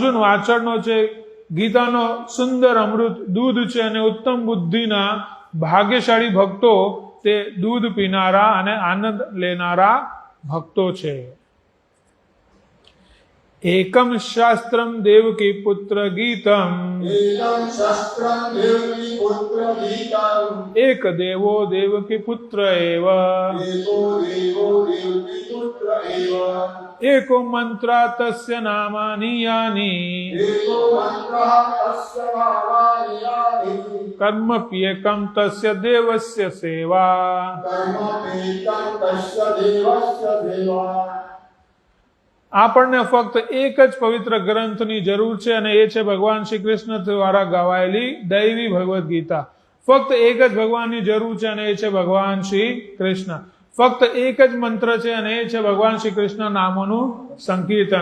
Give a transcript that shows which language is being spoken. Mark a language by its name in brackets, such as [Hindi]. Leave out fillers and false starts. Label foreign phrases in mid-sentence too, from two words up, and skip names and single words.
[Gujarati] અર્જુન વાછળનો છે ગીતાનો સુંદર અમૃત દૂધ છે અને ઉત્તમ બુદ્ધિના ભાગ્યશાળી ભક્તો તે દૂધ પીનારા અને આનંદ લેનારા ભક્તો છે. [Sanskrit] एकम शास्त्रम देवकी पुत्र गीतम एकं शस्त्रं देवकी पुत्र गीतम् एक देवो देवकी पुत्र एव एको देवो देवकी पुत्र एव एको मंत्र तस्य नामानी यानी एको मन्त्रः तस्य नामानि यानि कर्मप्येकम तस्य देवस्य सेवा. कर्मपेकं तस्य देवस्य सेवा. [Gujarati] આપણને ફક્ત એક જ પવિત્ર ગ્રંથની જરૂર છે અને એ છે ભગવાન શ્રી કૃષ્ણ દ્વારા ગવાયેલી દૈવી ભગવદ્ ગીતા. ફક્ત એક જ ભગવાનની જરૂર છે અને એ છે ભગવાન શ્રી કૃષ્ણ. ફક્ત એક જ મંત્ર છે અને એ છે ભગવાન શ્રી કૃષ્ણ નામોનું સંકીર્તન.